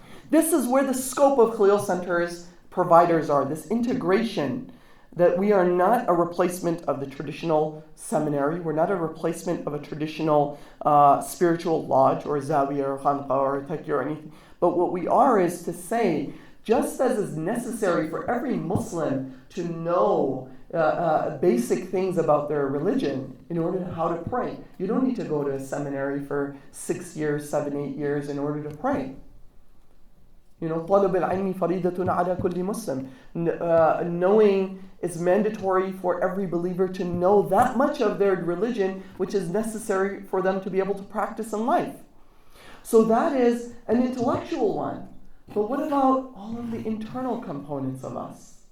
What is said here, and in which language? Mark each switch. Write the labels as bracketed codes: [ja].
[en] This is where the scope of Khalil Center's providers are, this integration, that we are not a replacement of the traditional seminary, we're not a replacement of a traditional spiritual lodge or zawiya or khanqa or taqi or anything, but what we are is to say, just as is necessary for every Muslim to know basic things about their religion in order to how to pray. You don't need to go to a seminary for 6 years, 7, 8 years in order to pray. [ar] طلب العلم فريضة على كل مسلم. [en] Knowing is mandatory for every believer to know that much of their religion, which is necessary for them to be able to practice in life. So that is an intellectual one. But what about all of the internal components of us?